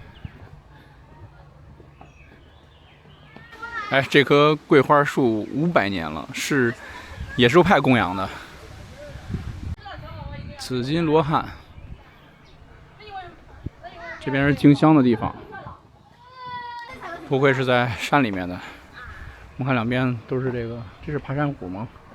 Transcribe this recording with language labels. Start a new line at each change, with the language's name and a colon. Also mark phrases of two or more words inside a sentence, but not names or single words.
Chinese: 哎，這棵桂花樹500年了，是野獸派供養的。紫金羅漢，這邊是進香的地方，不愧是在山裡面的。我們看兩邊都是這個，這是爬山虎嗎？